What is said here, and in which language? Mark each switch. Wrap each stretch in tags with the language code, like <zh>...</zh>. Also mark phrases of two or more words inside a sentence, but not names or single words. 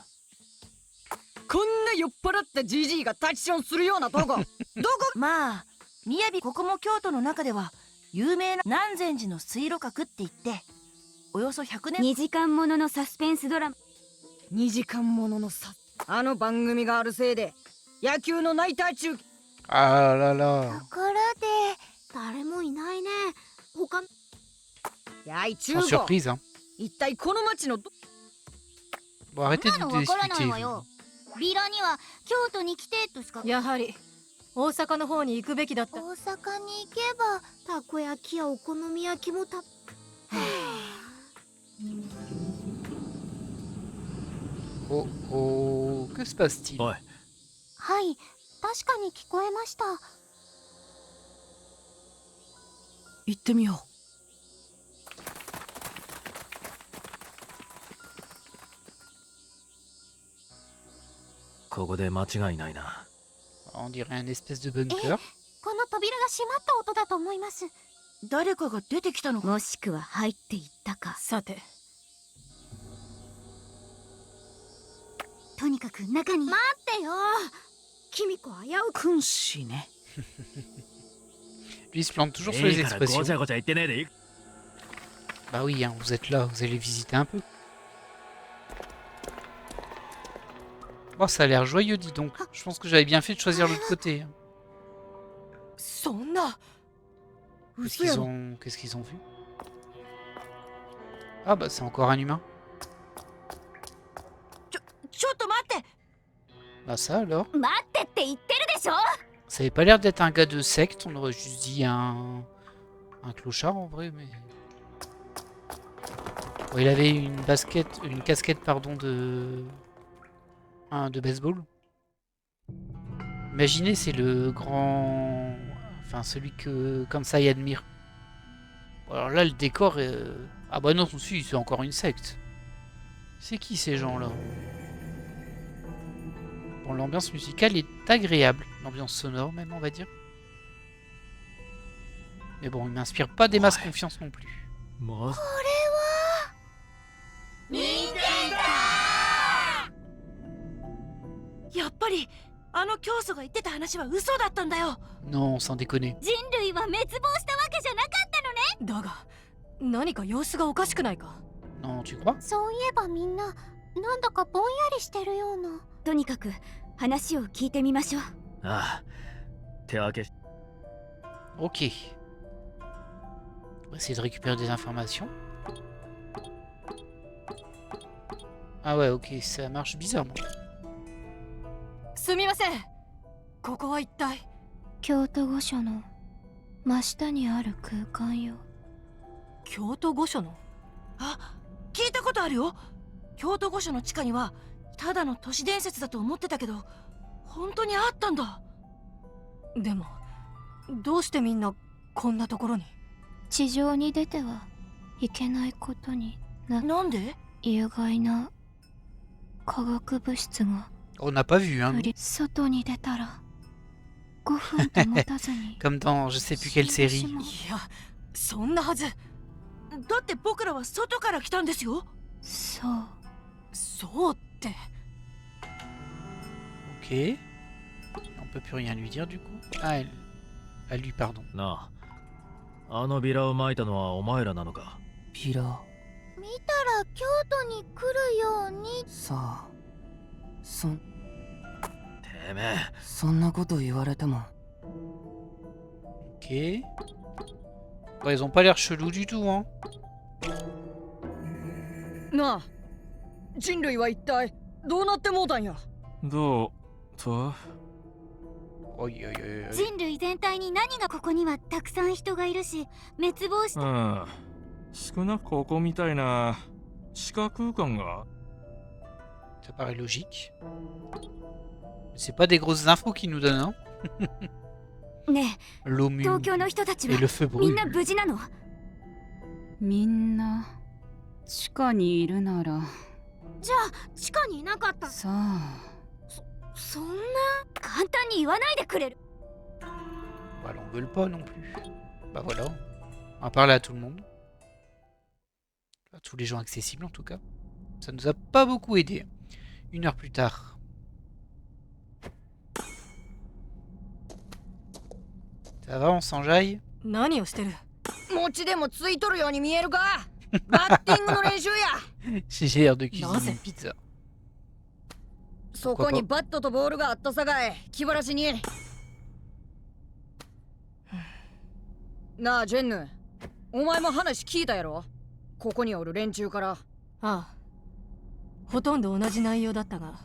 <ja>こんな酔っ払ったジジイがタッチションするようなとこどこ。まあ雅ここも京都の中では有名な南禅寺の水路閣って言っておよそ100年 2時間もののサスペンスドラマ。 2時間もののさあの番組があるせいで野球のナイター中継。</ja> <fr>Ah là là.</fr> <ja>ところで誰もいないね。他。やい中</ja> <fr>Sans</fr> <ja>国</ja> <fr>surprise, hein.</fr> <ja>一体この町のど</ja> <fr>Bon, arrêtez</fr> <ja>そんな</ja> <fr>de</fr> <ja>の</ja> <fr>nous</fr> <ja>わからない</ja> <fr>discuter.</fr> <ja>わよ。ビラには京都に来てとしか。やはり大阪の方に行くべきだった大阪に行けばたこ焼きやお好み焼きもた。</ja> <fr>Oh, oh, que se passe-t-il?</fr> <ja>おい、はい、確かに聞こえました。行ってみよここで間違いないな。</ja> <fr>On dirait un espèce de bunker.</fr> <ja>この扉が閉まった音だと思います。誰かが出てきたのか。もしくは入っていったか。さてとにかく中に。待ってよ。君子危うう。君子ね。</ja> <fr>Lui, il se plante toujours sur les</fr> <ja>いいからご</ja> <fr>expressions.</fr> <ja>ちゃごちゃ言ってねえでいい。</ja> <fr>Bah oui, hein, vous êtes là, vous allez visiter un peu. Oh, ça a l'air joyeux, dis donc. Je pense que j'avais bien fait de choisir l'autre côté.</fr> <ja>そんな</ja> <fr>Qu'est-ce qu'ils ont vu? Ah bah c'est encore un humain.</fr> <ja>ちょっと待って。</ja> <fr>Bah ça alors.</fr> <ja>待ってって言ってるでしょ。</ja> <fr>Ça avait pas l'air d'être un gars de secte, on aurait juste dit un clochard en vrai, mais... Bon, il avait une casquette pardon de baseball. Imaginez, c'est le grand... Enfin, celui que, comme ça, il admire. Bon, alors là, le décor... Ah bah non, si, c'est encore une secte. C'est qui ces gens-là? Bon, l'ambiance musicale est agréable. L'ambiance sonore, même, on va dire. Mais bon, il m'inspire pas des masses Ouais. confiance non plus.</fr> <ja>まぱりあの教祖が言ってた話は嘘だったんだよ。</ja> <fr>Non, sans déconner.</fr> <ja>人類は滅亡したわけじゃなかったのね。だが何か様子がおかしくないか？</ja> <fr>Non, tu crois?</fr> <ja>そういえばみんななんだかぼんやりしてるような。とにかく話を聞いてみましょう。ああ、手分けし</ja> <fr>Ok. On va essayer de récupérer des informations. Ah ouais, ok, ça marche bizarrement.</fr> <ja>すみません。ここは一体。京都御所の真下にある空間よ。京都御所の？あ、聞いたことあるよ。京都御所の地下にはただの都市伝説だと思ってたけど本当にあったんだ。でもどうしてみんなこんなところに？地上に出てはいけないことになんで？有害な化学物質が</ja> <fr>On n'a pas vu, hein.</fr> <ja>外に出たら5分と持たずに</ja> <fr>Comme dans je sais plus quelle série.</fr> <ja>いや、そんなはず。だって僕らは外から来たんですよ。そうそうって。</ja> <fr>Ok. On peut plus rien lui dire du coup. Ah, elle. À lui, pardon.</fr> <ja>なあ、あのビラを撒いたのはお前らなのか？ビラ見たら京都に来るように。さあ、てめえ、そんなこと言われても。</ja> <fr>Ok. Bon, ils ont pas l'air chelous du tout, hein.</fr> <ja>なあ、人類は一体どうなってもうたんや？どうと？おい、おい、おい、おい. 人類全体に何がここにはたくさん人がいるし滅亡しうん。少なくここみたいな地下空間が。</ja> <fr>Ça paraît logique. C'est pas des grosses infos qu'ils nous donnent, hein.</fr> <ja>ね</ja> <fr>L'eau</fr> <ja>え、</ja> <fr>mue</fr> <ja>東京の人たち</ja> <fr>et</fr> <ja>は</ja> <fr>le feu</fr> <ja>みん</ja> <fr>brûle.</fr> <ja>な無事なの？みんな地下にいるならじゃあ地下にいなかった。さあ、そんな簡単に言わないでくれる？</ja> <fr>Bah, on veut pas non plus. Bah voilà. On va parler à tout le monde. À tous les gens accessibles en tout cas. Ça nous a pas beaucoup aidé. 1 heure plus tard. Ça va, on s'enjaille?</fr> <ja>何をしてる？餅でもついとるように見えるか？バッティングの練習や。</ja> <fr>J'ai l'air de cuisiner Non, c'est- une pizza.</fr> <ja>そこにバットとボールがあったさかい、気晴らしに。なあジェンヌ、お前も話聞いたやろ？ここにおる連中から。ああ、ほとんど同じ内容だったが。</ja>